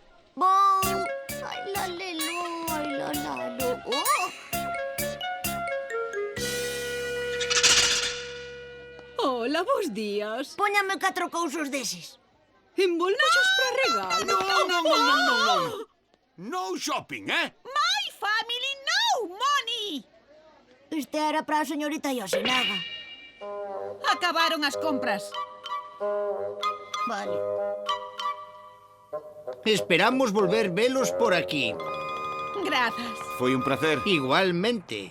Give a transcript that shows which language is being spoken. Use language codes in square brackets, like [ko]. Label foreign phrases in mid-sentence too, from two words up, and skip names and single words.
[gl] Bon... Ai, la, lelo, ai, la, lo. Oh! Hola, bos días. Póñame 4 cousos deses. Envolvexos para regalo. Non. [en] No shopping, [gl] eh? [en] My family, no money! [gl] Este era para a señorita Yosinaga. Acabaron as compras. Vale. Esperamos volver velos por aquí. Grazas. Foi un placer. Igualmente.